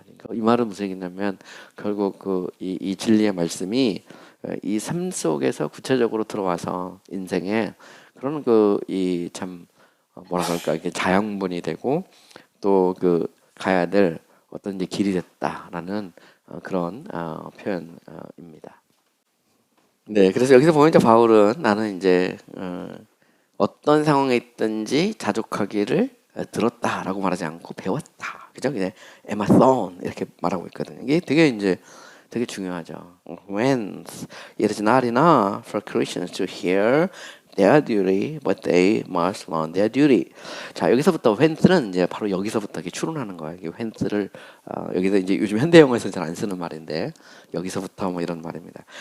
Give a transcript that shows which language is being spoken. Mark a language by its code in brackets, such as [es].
[ko] 그러니까 이 말은 무슨 얘기냐면 결국 이 진리의 말씀이 이 삶 속에서 구체적으로 들어와서 인생에 그런 이 참 뭐라 그럴까 이게 자양분이 되고 또 가야 될 어떤 이제 길이 됐다라는 그런 표현입니다. 네, 그래서 여기서 보면 이제 바울은 나는 이제 어떤 상황에 있든지 자족하기를 들었다라고 말하지 않고 배웠다. 그죠? 그냥 에마손 이렇게 말하고 있거든요. 이게 되게 중요하죠. [en] When it is not enough for Christians to hear their duty, but they must learn their duty. [ko] 자, 여기서부터 when's 이제 바로 여기서부터 이렇게 추론하는 거예요. 이 when's를 여기서 이제 요즘 현대 영어에서는 잘 안 쓰는 말인데 여기서부터 뭐 이런 말입니다.